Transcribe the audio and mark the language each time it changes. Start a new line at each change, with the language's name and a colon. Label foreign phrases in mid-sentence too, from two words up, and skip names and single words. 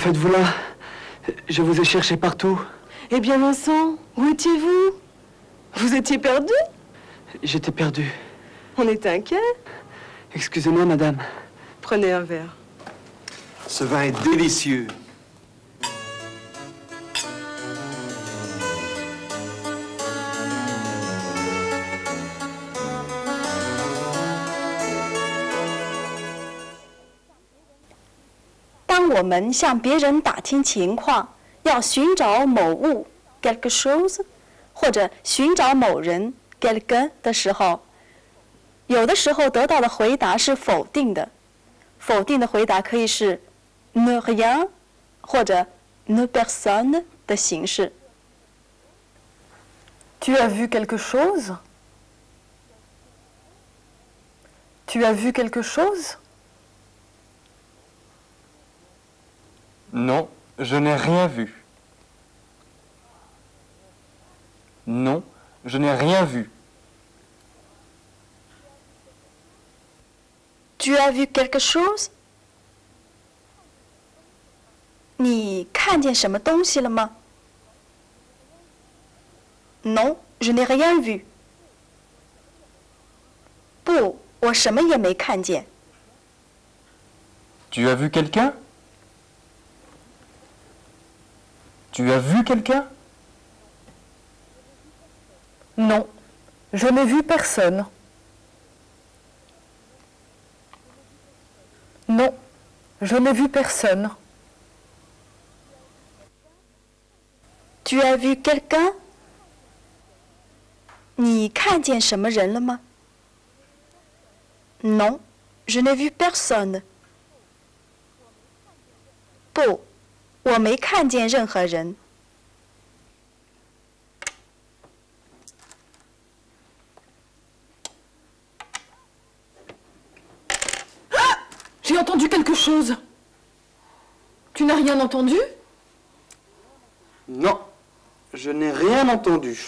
French: Je vous ai cherché partout. Eh bien, Vincent, Où étiez-vous? Vous étiez perdu? J'étais perdu. On était inquiets. Excusez-moi, madame. Prenez un verre. Ce vin est délicieux.
Chinese: 当我们向别人打听情况，要寻找某物
French: quelque chose，
Chinese: 或者寻找某人 quelqu'un 的时候，有的时候得到的回答是否定的。否定的回答可以是
French: ne rien
Chinese: 或者
French: ne personne
Chinese: 的形式。
French: Tu as vu quelque chose? Tu as vu quelque chose? Non, je n'ai rien vu. Non, je n'ai rien vu. Tu as vu quelque chose?
Chinese: 你看见什么东西了吗？
French: Non, je n'ai rien vu.
Chinese: 不，我什么也没看见。
French: Tu as vu quelqu'un? Tu as vu quelqu'un? Non, je n'ai vu personne. Non, je n'ai vu personne. Tu as vu quelqu'un?
Chinese: 你看见什么人了吗？
French: Non, je n'ai vu personne.
Chinese: 不，我没看见任何人。
French: J'ai entendu quelque chose. Tu n'as rien entendu? Non, je n'ai rien entendu.